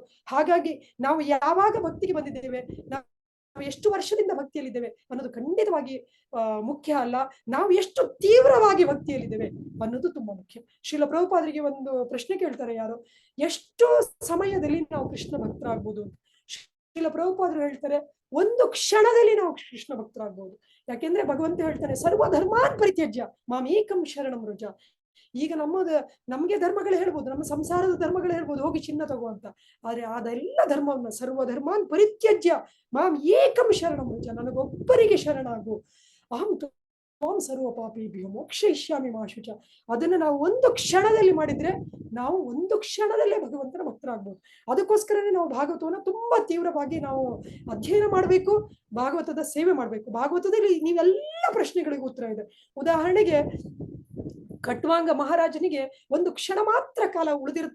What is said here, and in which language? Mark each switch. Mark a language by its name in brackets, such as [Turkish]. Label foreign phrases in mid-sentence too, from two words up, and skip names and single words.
[Kannada] ಹಾಗಾಗಿ ನಾವು ಯಾವಾಗ ಭಕ್ತಿಗೆ ಬಂದಿದ್ದೇವೆ, ನಾವು ಎಷ್ಟು ವರ್ಷದಿಂದ ಭಕ್ತಿಯಲ್ಲಿದ್ದೇವೆ ಅನ್ನೋದು ಖಂಡಿತವಾಗಿ ಮುಖ್ಯ ಅಲ್ಲ, ನಾವು ಎಷ್ಟು ತೀವ್ರವಾಗಿ ಭಕ್ತಿಯಲ್ಲಿದ್ದೇವೆ ಅನ್ನೋದು ತುಂಬಾ ಮುಖ್ಯ. ಶ್ರೀಲ ಪ್ರಭುಪಾದರಿಗೆ ಒಂದು ಪ್ರಶ್ನೆ ಕೇಳ್ತಾರೆ ಯಾರು, ಎಷ್ಟು ಸಮಯದಲ್ಲಿ ನಾವು ಕೃಷ್ಣ ಭಕ್ತರಾಗ್ಬೋದು ಅಂತ. ಶ್ರೀಲ ಪ್ರಭುಪಾದರು ಹೇಳ್ತಾರೆ, ಒಂದು ಕ್ಷಣದಲ್ಲಿ ನಾವು ಕೃಷ್ಣ ಭಕ್ತರಾಗ್ಬಹುದು. ಯಾಕೆಂದ್ರೆ ಭಗವಂತ ಹೇಳ್ತಾನೆ, [Sanskrit] ಸರ್ವ ಧರ್ಮಾನ್ ಪರಿತ್ಯಜ್ಯ ಮಾಂ ಏಕಂ ಶರಣಂ ವ್ರಜ. [Kannada] ಈಗ ನಮ್ಗೆ ಧರ್ಮಗಳು ಹೇಳ್ಬೋದು, ನಮ್ಮ ಸಂಸಾರದ ಧರ್ಮಗಳು ಹೇಳ್ಬೋದು, ಹೋಗಿ ಚಿನ್ನ ತಗೋ ಅಂತ. ಆದ್ರೆ ಅದೆಲ್ಲ ಧರ್ಮವನ್ನ [Sanskrit] ಸರ್ವ ಧರ್ಮಾನ್ ಪರಿತ್ಯಜ್ಯ ಮಾಂ ಏಕಂ ಶರಣಂ ವ್ರಜ, [Kannada] ನನಗೊಬ್ಬರಿಗೆ ಶರಣಾಗು. [Sanskrit] ಅಹಂ ತ್ವಾಂ ಸರ್ವ ಪಾಪೇಭ್ಯೋ ಮೋಕ್ಷಯಿಷ್ಯಾಮಿ ಮಾ ಶುಚ. [Kannada] ಅದನ್ನ ನಾವು ಒಂದು ಕ್ಷಣದಲ್ಲಿ ಮಾಡಿದ್ರೆ ನಾವು ಒಂದು ಕ್ಷಣದಲ್ಲೇ ಭಗವಂತನ ಭಕ್ತರಾಗ್ಬೋದು. ಅದಕ್ಕೋಸ್ಕರನೇ ನಾವು ಭಾಗವತವನ್ನ ತುಂಬಾ ತೀವ್ರವಾಗಿ ನಾವು ಅಧ್ಯಯನ ಮಾಡಬೇಕು, ಭಾಗವತದ ಸೇವೆ ಮಾಡಬೇಕು. ಭಾಗವತದಲ್ಲಿ ನೀವೆಲ್ಲ ಪ್ರಶ್ನೆಗಳಿಗೂ ಉತ್ತರ ಇದೆ. ಉದಾಹರಣೆಗೆ ಖಟ್ವಾಂಗ ಮಹಾರಾಜನಿಗೆ ಒಂದು ಕ್ಷಣ ಮಾತ್ರ ಕಾಲ ಉಳಿದಿರುತ್ತೆ.